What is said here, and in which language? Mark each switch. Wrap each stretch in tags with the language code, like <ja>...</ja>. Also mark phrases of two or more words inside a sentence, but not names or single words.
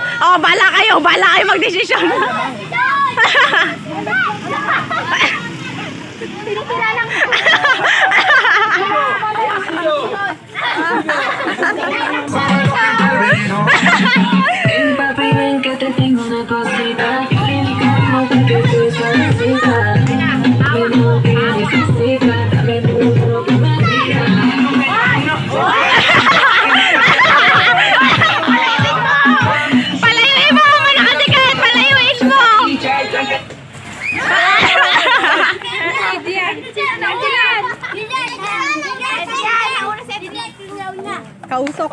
<tl>Oh, bala kayo magdesisyon. Tinitira lang.</tl> <es>Papi, ven que te tengo una cosita. Como que te solicita. Ven lo que necesita. Dame todo lo que me pida.</es> <tl>Palayuin mo! Manakatikit! Palayuin mo! Kausok.</tl>